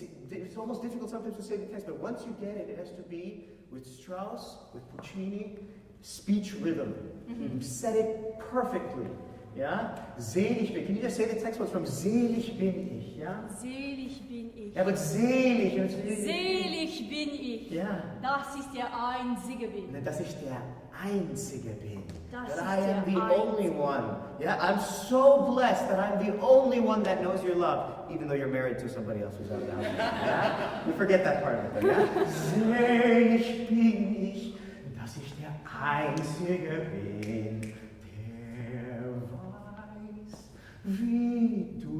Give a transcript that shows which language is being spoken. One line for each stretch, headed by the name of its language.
English: It's almost difficult sometimes to say the text, but once you get it, it has to be with Strauss, with Puccini, speech rhythm. You said it perfectly. Yeah?
German: Selig bin.
English: Can you just say the text was from
German: selig bin ich?
English: Yeah?
German: Selig bin ich.
English: Yeah, but selig.
German: Selig bin ich.
English: Yeah.
German: Dass ich der Einzige bin. Dass ich der Einzige bin. Dass
English: That
German: ich
English: I am
German: der
English: the only one. Yeah, I'm so blessed that I'm the only one that knows your love, even though you're married to somebody else who's out of the house. Yeah? We forget that part of it. Yeah?
German: Selig bin ich, dass ich der Einzige bin, der weiß, wie du.